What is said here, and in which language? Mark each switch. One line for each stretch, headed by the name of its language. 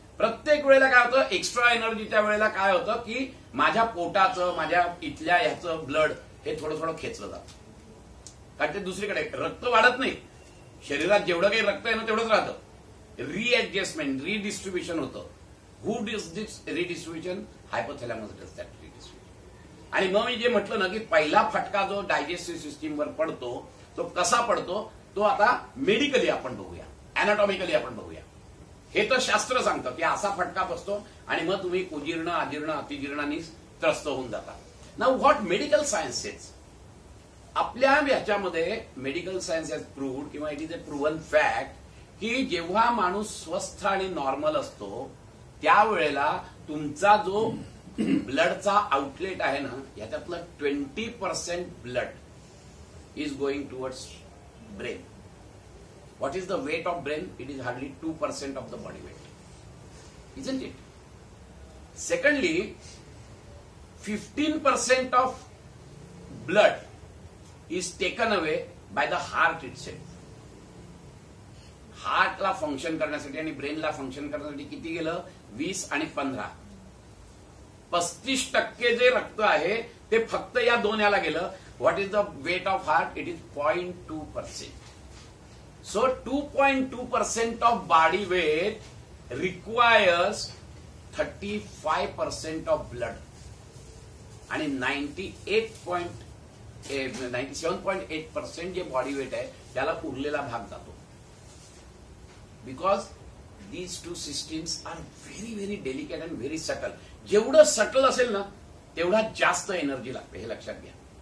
Marathi: प्रत्येक वेळेला काय होतं, एक्स्ट्रा एनर्जीच्या वेळेला काय होतं की माझ्या पोटाचं, माझ्या इथल्या ह्याचं ब्लड हे थोडं थोडं खेचलं जातं. कारण ते दुसरीकडे रक्त वाढत नाही, शरीरात जेवढं काही रक्त आहे ना तेवढंच राहतं. रिएडजस्टमेंट, रिडिस्ट्रीब्युशन होतं.
English: Who does this redistribution? Hypothalamus does that redistribution.
Marathi: आणि मग मी जे म्हटलं ना की पहिला फटका जो डायजेस्टिव्ह सिस्टीमवर पडतो तो कसा पडतो तो आता मेडिकली आपण बघूया, अॅनाटॉमिकली आपण बघूया. हे तर शास्त्र सांगतं की असा फटका बसतो आणि मग तुम्ही कुजीर्ण, अजीर्ण, अतिजीर्णांनी त्रस्त होऊन जाता.
English: Now what medical science says?
Marathi: आपल्या ह्याच्यामध्ये
English: medical science has proved
Marathi: किंवा
English: it is a proven fact
Marathi: की जेव्हा माणूस स्वस्थ आणि नॉर्मल असतो त्यावेळेला तुमचा जो ब्लडचा आउटलेट आहे ना याच्यातलं
English: 20% blood is going towards brain. What is the weight of brain? It is hardly 2% of the body weight. Isn't it? Secondly, 15% of blood is taken away by the heart itself.
Marathi: हार्टला function करण्यासाठी आणि ब्रेनला function करण्यासाठी किती गेलं? 20 आणि 15. 35% जे रक्त आहे ते फक्त या दोन याला गेलं
English: What is the weight of heart? It is 0.2%. So 2.2% of body weight requires 35% of blood.
Marathi: आणि 97.8% जे बॉडी वेट आहे त्याला उरलेला भाग जातो.
English: Because these two systems are very very delicate and very subtle.
Marathi: जेवढं सटल असेल ना तेवढा जास्त एनर्जी लागते, हे लक्षात घ्या.